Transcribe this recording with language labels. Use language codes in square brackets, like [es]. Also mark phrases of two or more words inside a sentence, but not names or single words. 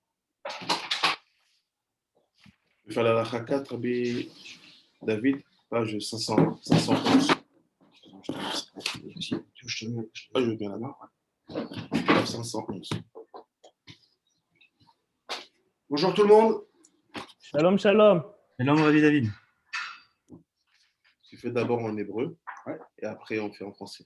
[fr] Je vais faire la lacha 4, Rabbi David, page 511. Je veux bien là-bas. Page 511. Bonjour tout le monde. [he] שלום, שלום. Shalom, Rabbi David. [fr] Tu fais d'abord en hébreu, Ouais. et après on fait en français.